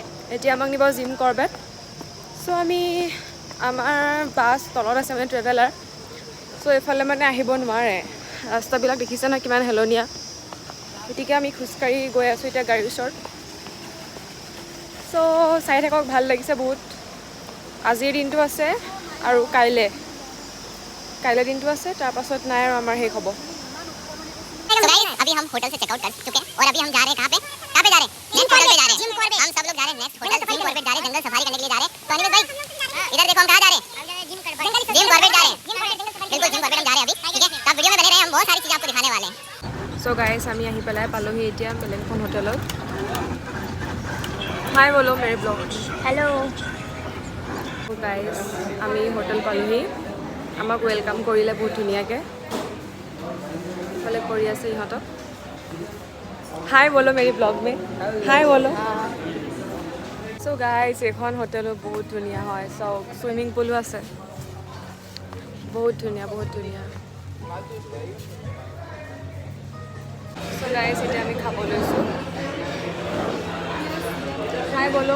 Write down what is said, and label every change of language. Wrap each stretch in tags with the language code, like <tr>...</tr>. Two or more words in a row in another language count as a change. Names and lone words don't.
<as>এতিয়া আমাক নিব জিম কৰবেট সো আমি আমাৰ বাছ তলত আছে মানে ট্ৰেভেলাৰ সো এইফালে মানে আহিব নোৱাৰে ৰাস্তাবিলাক দেখিছে ন কিমান হেলনীয়া গতিকে আমি খোজকাঢ়ি গৈ আছোঁ এতিয়া গাড়ীৰ ওচৰত সো চাই থাকক ভাল লাগিছে বহুত আজিৰ দিনটো আছে আৰু কাইলে দিনটো আছে তাৰ পাছত নাই আৰু আমাৰ শেষ হ'ব</as> <hi>अभी हम होटल से चेकआउट कर चुके हैं और अभी हम जा रहे हैं कहाँ पे जा रहे हैं</hi> <en>next hotel</en> <hi>पे जा रहे हैं हम सब लोग जा रहे हैं</hi> <en>next hotel</en> <hi>जिम कॉर्बेट जा रहे हैं जंगल सफारी करने के लिए जा रहे हैं तो अनिल भाई इधर देखो हम कहाँ जा रहे हैं जिम कॉर्बेट जा रहे हैं बिल्कुल जिम कॉर्बेट हम जा रहे हैं अभी ठीक है तो वीडियो में बने रहे हम बहुत सारी चीज़ें आपको दिखाने वाले हैं</hi> <en>so guys</en> <as>আমি আহি পেলাই পালোহি এতিয়া বেলেগ এখন হোটেলত</as> <hi>हाय बोलो मेरे ब्लॉग</hi> <en>হেল্ল'</en> <as>গাইস আমি হোটেল পালোহি আমাক ওয়েলকাম কৰিলে বহুত ধুনীয়াকৈ ফলে কৰি আছে ইহঁতক</as> <hi>हाय बोलो मेरी ब्लॉग में हाय बोलो</hi> <en>so guys</en> <as>এখন হোটেলো বহুত ধুনীয়া হয় সব সুইমিং পুলো আছে বহুত ধুনীয়া</as> <en>so guys</en> <as>এতিয়া আমি খাব লৈছোঁ</as> <hi>हाय बोलो</hi>